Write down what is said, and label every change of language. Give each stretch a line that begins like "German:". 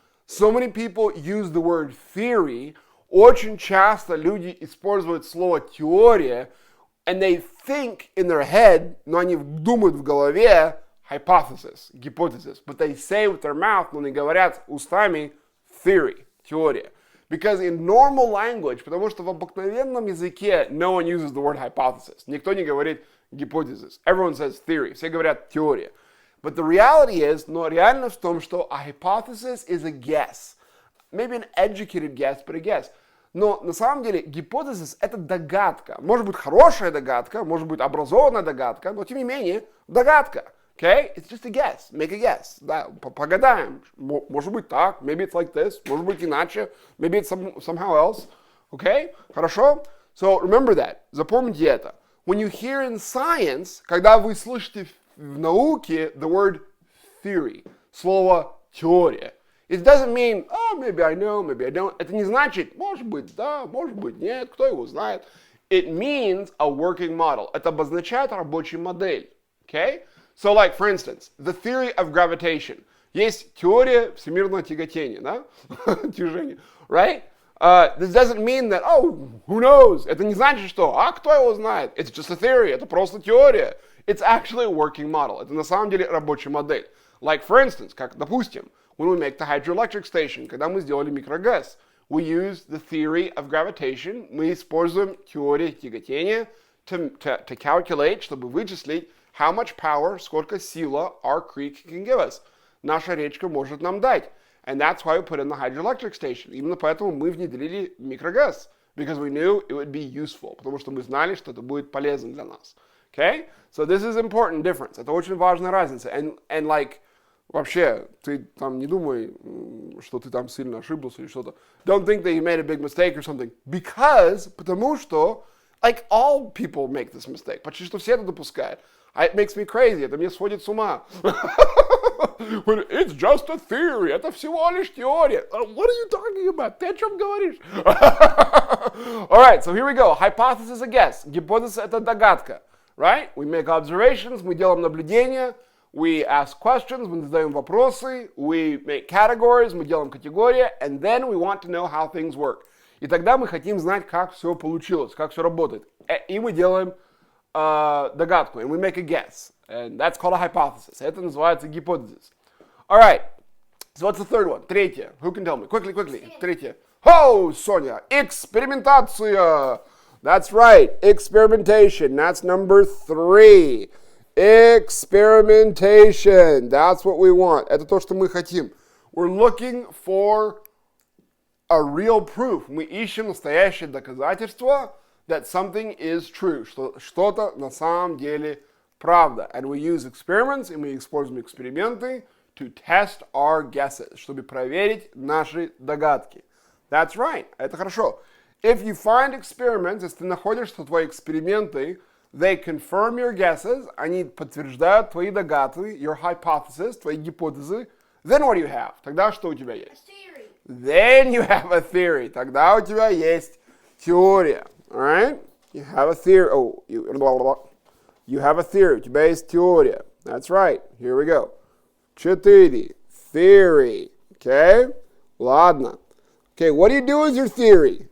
English: So many people use the word theory.
Russian: Очень часто люди используют слово теория,
English: and they think in their head,
Russian: но они думают в голове
English: hypothesis, hypothesis, but they say with their mouth,
Russian: но они говорят устами theory, теория.
English: Because in normal language,
Russian: потому что в обыкновенном языке
English: no one uses the word hypothesis.
Russian: Никто не говорит hypothesis.
English: Everyone says theory.
Russian: Все говорят теория.
English: But the reality is,
Russian: но реальность в том, что
English: a hypothesis is a guess. Maybe an educated guess, but a guess.
Russian: Но на самом деле гипотезис это догадка. Может быть хорошая догадка, может быть образованная догадка, но тем не менее догадка.
English: Okay? It's just a guess. Make a guess.
Russian: Да, погадаем. Может быть так.
English: Maybe it's like this.
Russian: Может быть иначе.
English: Maybe it's somehow else. Okay?
Russian: Хорошо?
English: So remember that.
Russian: Запомните это.
English: When you hear in science,
Russian: когда вы слышите в науке
English: the word theory,
Russian: слово теория,
English: it doesn't mean, oh, maybe I know, maybe I don't.
Russian: Это не значит, может быть, да, может быть, нет, кто его знает.
English: It means a working model.
Russian: Это обозначает рабочую модель.
English: Okay? So, like, for instance, the theory of gravitation.
Russian: Есть теория всемирного тяготения, да? Тяжения, right?
English: This doesn't mean that, oh, who knows?
Russian: Это не значит, что, кто его знает?
English: It's just a theory.
Russian: Это просто теория.
English: It's actually a working model.
Russian: Это на самом деле рабочая модель.
English: Like, for instance,
Russian: как, допустим,
English: when we make the hydroelectric station,
Russian: когда мы сделали микрогаз,
English: we use the theory of gravitation.
Russian: Мы используем теорию тяготения
English: to calculate,
Russian: чтобы вычислить
English: how much power,
Russian: сколько сила
English: our creek can give us.
Russian: Наша речка может нам дать.
English: And that's why we put in the hydroelectric station.
Russian: Именно поэтому мы внедрили микрогаз.
English: Because we knew it would be useful.
Russian: Потому что мы знали, что это будет полезно для нас.
English: Okay? So this is important difference.
Russian: Это очень важная разница.
English: And like,
Russian: вообще, ты там не думай, что ты там сильно ошибался или что-то.
English: Don't think that you made a big mistake or something.
Russian: Because, потому что
English: Like all people make this mistake.
Russian: Почти что все это допускают.
English: It makes me crazy.
Russian: Это меня сводит с ума.
English: It's just a theory.
Russian: Это всего лишь теория.
English: What are you talking about?
Russian: Ты о чем говоришь?
English: Alright, so here we go. Hypothesis a guess.
Russian: Гипотеза это догадка.
English: Right? We make observations.
Russian: Мы делаем наблюдения.
English: We ask questions.
Russian: Мы задаем вопросы.
English: We make categories.
Russian: Мы делаем категории.
English: And then we want to know how things work.
Russian: И тогда мы хотим знать, как все получилось, как все работает. И мы делаем догадку,
English: and we make a guess. And that's called a hypothesis.
Russian: Это называется гипотезис.
English: Alright, so what's the third one?
Russian: Третье.
English: Who can tell me? Quickly. Третье. Oh, Соня,
Russian: экспериментация.
English: That's right, experimentation. That's number 3. Experimentation. That's what we want.
Russian: Это то, что мы хотим.
English: We're looking for a real proof.
Russian: Мы ищем настоящее доказательство
English: that something is true,
Russian: что что-то на самом деле правда.
English: And we use experiments,
Russian: и мы используем эксперименты
English: to test our guesses,
Russian: чтобы проверить наши догадки.
English: That's right,
Russian: это хорошо.
English: If you find experiments,
Russian: если ты находишь, что твои эксперименты,
English: they confirm your guesses,
Russian: они подтверждают твои догадки,
English: your hypothesis,
Russian: твои гипотезы,
English: then what do you have?
Russian: Тогда что у тебя есть?
English: Then you have a theory.
Russian: Тогда у тебя есть теория.
English: Alright? You have a theory. Oh, you have a theory.
Russian: У тебя есть теория.
English: That's right. Here we go. 4. Theory. Okay?
Russian: Ладно.
English: Okay, what do you do with your theory?